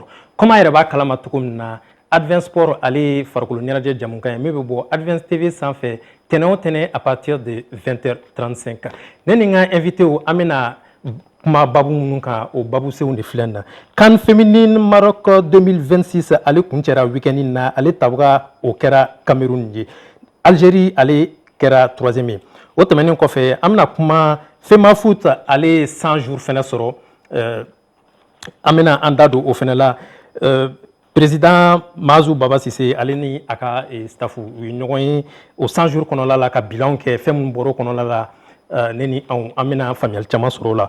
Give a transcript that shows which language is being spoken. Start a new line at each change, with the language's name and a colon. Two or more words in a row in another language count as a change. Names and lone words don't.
Bambara: Comment yɛrɛ b'a kalama cogo min na Advance Sport ale ye farikolo ɲɛnajɛ jamukan ye min bɛ bɔ Advance TV sanfɛ tɛnɛn o tɛnɛn
French: à partir de 20h35.
Bambara: Ne ni n ka invité an bɛna kuma babu minnu kan o babu senw de filɛ na. CAN Féminine Maroc 2026 ale kun cɛra week-end na ale tabaga o kɛra Cameroun ye. Algérie ale kɛra 3e ye. O tɛmɛnen kɔfɛ an bɛna kuma FEMA Foot ale 100 jours fɛnɛ sɔrɔ an bɛna an da don o fɛnɛ la. Président Mazu Baba Sise ale ni a ka staff u ye ɲɔgɔn ye o 100 jours kɔnɔla la ka bilanw kɛ fɛn min bɔra o kɔnɔla la ne ni anw an bɛna faamuyali caman sɔrɔ o la.